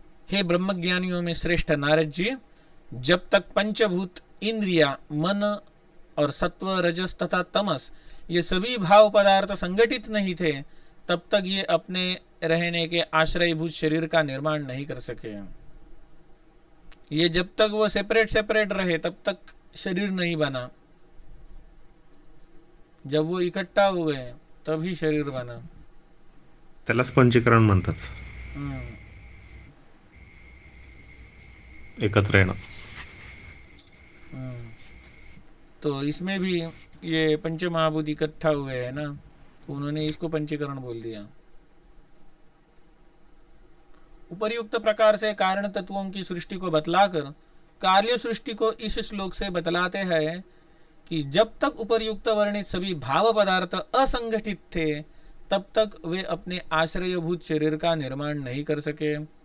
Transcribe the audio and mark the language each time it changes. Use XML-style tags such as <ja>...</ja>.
<hi>हे ब्रह्मज्ञानियों में श्रेष्ठ नारद जी, जब तक पंचभूत इंद्रिया मन और सत्व रजस तथा तमस ये सभी भाव पदार्थ संगठित नहीं थे तब तक ये अपने रहने के आश्रयभूत शरीर का निर्माण नहीं कर सके। ये जब तक वो सेपरेट रहे तब तक शरीर नहीं बना। जब वो इकट्ठा हो गए तभी शरीर बना।</hi> <mr>त्यालाच पंचीकरण म्हणतात, एकत्र येणं।</mr> <hi>तो इसमें भी ये पंचमहाभूत इकट्ठा हुए हैं ना, तो उन्होंने इसको पंचीकरण बोल दिया। उपर्युक्त प्रकार से कारण तत्वों की सृष्टि को बतलाकर कार्य सृष्टि को इस श्लोक से बतलाते हैं कि जब तक उपर्युक्त वर्णित सभी भाव पदार्थ असंगठित थे तब तक वे अपने आश्रयभूत शरीर का निर्माण नहीं कर सके।</hi>